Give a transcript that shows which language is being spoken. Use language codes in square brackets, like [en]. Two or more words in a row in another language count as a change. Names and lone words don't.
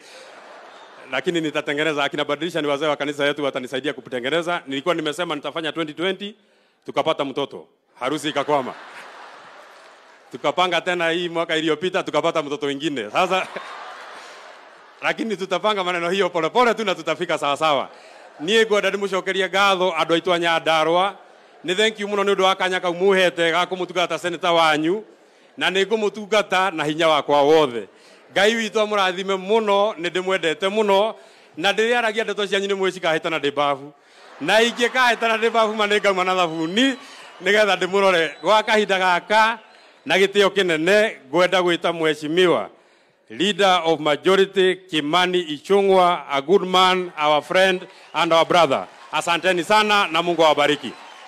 [sw] Lakini nitatengeneza, akina badilisha ni wazee wa kanisa yetu watanisaidia kutengeneza. Nilikuwa nimesema nitafanya 2020, tukapata mtoto. Harusi ikakwama. Tukapanga tena hii mwaka iliyopita tukapata mtoto mwingine. Sasa lakini tutapanga maneno hiyo pole pole tu na tutafika sawa sawa. [ki] Niĩ ngwenda ndĩmũcokerie ngatho andũ aitũ a Nyandarua. Nĩ [en] thank you [ki] mũno nĩ ũndũ wa kanya kau muhete ga kũmũtungata seneta wanyu, na nĩ ngũmũtungata na hinya wakwa wothe. Ngai witũ amũrathime mũno, nĩ ndĩmwendete mũno, na ndĩrĩaragia ndeto cianyu nĩ mwĩcikahĩtana ndĩmbabu. Na ingĩkahĩtana ndĩmbabu manĩngauma na thabuni nĩgetha ndĩmũrore gwa kahinda gaka na gĩtĩo kĩnene. Ngwenda gwĩta mheshimiwa [en] Leader of Majority [ki] Kimani Ichung'wah, [en] a good man, our friend and our brother. [sw] Asanteni sana na Mungu awabariki.